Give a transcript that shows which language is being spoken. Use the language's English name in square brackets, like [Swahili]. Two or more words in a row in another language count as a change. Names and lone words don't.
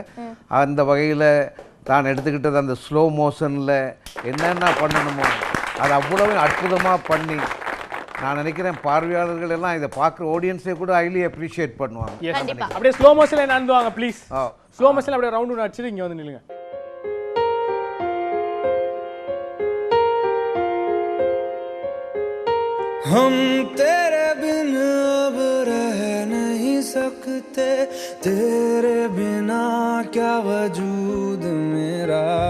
[Tamil] அந்த வகையில் தான் எடுத்துக்கிட்டது அந்த [English] slow motion-இல் [Tamil] என்னென்ன பண்ணணுமோ அது அவ்வளவு அற்புதமாக பண்ணி, நான் நினைக்கிறேன் பார்வையாளர்கள் எல்லாம் இதை பார்க்குற ஆடியன்ஸே கூட [English] highly appreciate [Tamil] பண்ணுவாங்க. அப்படியே [English] slow motion-இல் [Tamil] நடந்துவாங்க ப்ளீஸ். [English] slow motion-இல் [Tamil] அப்படியே ரவுண்டு அடிச்சுட்டு இங்கே வந்து நில்லுங்க. [Hindi] हम तेरे बिन अब रह नहीं सकते, तेरे बिना क्या वजूद मेरा,